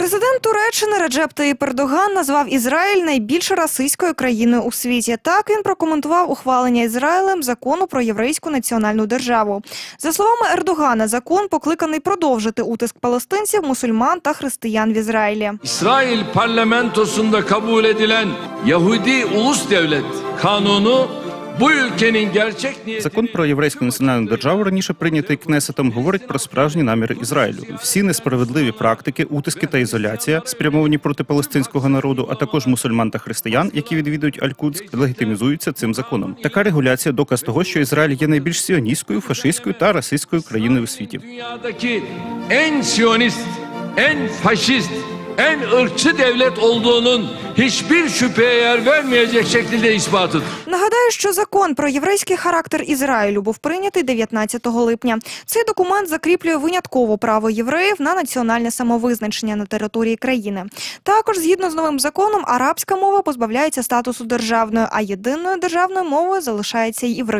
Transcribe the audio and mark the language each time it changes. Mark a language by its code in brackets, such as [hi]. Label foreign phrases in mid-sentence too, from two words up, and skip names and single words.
[uk] Президент Туреччини Реджеп Таїп Ердоган назвав Ізраїль найбільш расистською країною у світі. Так він прокоментував ухвалення Ізраїлем закону про єврейську національну державу. За словами Ердогана, закон покликаний продовжити утиск палестинців, мусульман та християн в Ізраїлі. [tr] İsrail parlamentosunda kabul edilen Yahudi Ulus Devlet Kanunu bu ülkenin gerçek niyeti... [uk] Закон про єврейську національну державу, раніше прийнятий Кнесетом, говорить про справжні наміри Ізраїлю. Всі несправедливі практики, утиски та ізоляція, спрямовані проти палестинського народу, а також мусульман та християн, які відвідують Аль-Кудс, легітимізуються цим законом. Така регуляція – доказ того, що Ізраїль є найбільш сіоністською, фашистською та расистською країною у світі. [tr] Dünyadaki en siyonist, en faşist, en ırkçı devlet olduğunun hiçbir şüpheye yer vermeyecek şekilde ispatıdır. [uk] Нагадаю, що закон про єврейський характер Ізраїлю був прийнятий 19 липня. Цей документ закріплює винятково право євреїв на національне самовизначення на території країни. Також, згідно з новим законом, арабська мова позбавляється статусу державної, а єдиною державною мовою залишається іврит.